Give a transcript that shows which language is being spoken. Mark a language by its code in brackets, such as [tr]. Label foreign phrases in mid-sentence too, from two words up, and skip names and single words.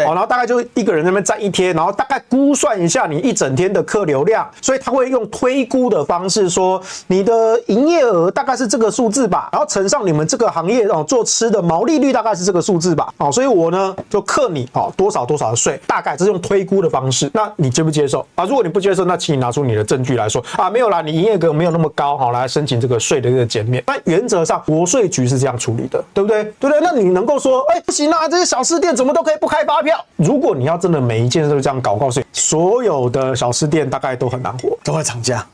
[zh] 然後大概就一個人在那邊站一天，然後大概估算一下你一整天的客流量，所以他會用推估的方式說，你的營業額大概是這個數字吧，然後乘上你們這個行業做吃的毛利率大概是這個數字吧，所以我呢就課你多少多少的稅，大概這是用推估的方式，那你接不接受啊？如果你不接受，那請你拿出你的證據來說啊，沒有啦，你營業額沒有那麼高，來申請這個稅的這個減免。那原則上國稅局是這樣處理的，對不對？對不對？那你能夠說，不行啊，這些小吃店怎麼都可以不開發票？如果你要真的每一件事都這樣搞，告訴你，所有的小吃店大概都很难活，都會漲價。